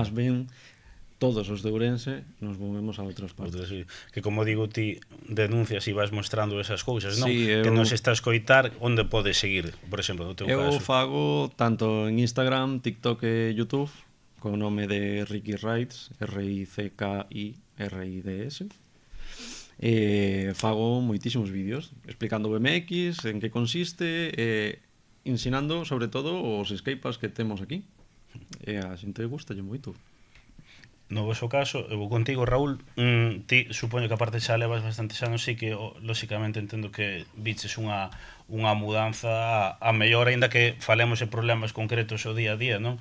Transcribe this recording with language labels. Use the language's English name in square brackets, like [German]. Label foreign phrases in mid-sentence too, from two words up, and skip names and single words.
[Spanish] Más bien, [Galician] todos os de Ourense nos movemos a outras partes. Que como digo, ti denuncias e vas mostrando esas cousas, non? Sí, Que nos está a escoitar, onde podes seguir, por exemplo, no teu caso? Eu fago tanto en Instagram, TikTok e YouTube, con o nome de Ricky Rides, R-I-C-K-I-R-I-D-S. Fago moitísimos vídeos explicando o BMX, en que consiste, ensinando sobre todo os skateparks que temos aquí. E a xente gustalle moito. No vosso caso, eu vou contigo, Raúl, ti supoño que aparte xa levas bastantes anos, sí que lóxicamente entendo que viches unha mudanza a mellor, aínda que falemos de problemas concretos o día a día, non?